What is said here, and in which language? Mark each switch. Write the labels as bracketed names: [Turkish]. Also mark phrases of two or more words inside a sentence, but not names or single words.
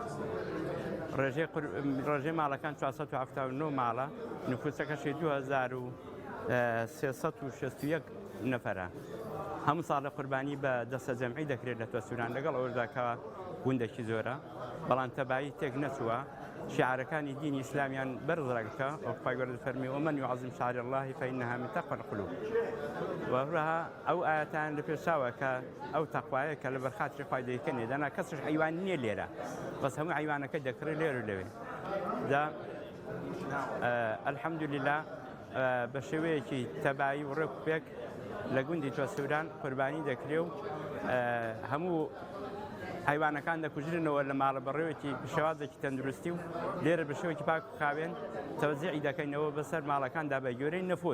[Central Kurdish] ڕێژەی ماڵەکان 479 ماڵە نفوسەکەشی 2361 نەفەرە هەموو ساڵە قوربانی بە دەستە جەمعی دەکرێت لە تۆ سوودان لەگەڵ ئەوەداکەوە گوندێکی زۆرە بەڵام تەبایی تێک نەچووە شعارەکانی دینی ئیسلامیان بەرزڕەکە ئەو خی گەورە فەرمی [Arabic] ومن يعظم شعائر الله فإنها من تقوى القلوب [Central Kurdish] وهروەها ئەو ئاەتان لە پێشاوە کە ئەو تەقوایە کە لە بەرخاتری خوای دەیکەنێ دەنا کەسش حیوان نییە لێرە بەس هەموو حیوانەکە دەکرێت لێر و لەوێ دا الحەمدولله بە شێوەیەکی تەبایی و ڕێک لە گوندی تۆ سوودان قوربانی دەکرێ و هەموو حیوانەکان دەکوژرنەوە لە ماڵە بەڕێوەکی شێوازێکی تەندروستی و لێرە بە شێوەیەکی پاک و خاوێن تەوزیعی دەکەینەوە بەسەر ماڵەکاندا بە گوێرەی نەفوس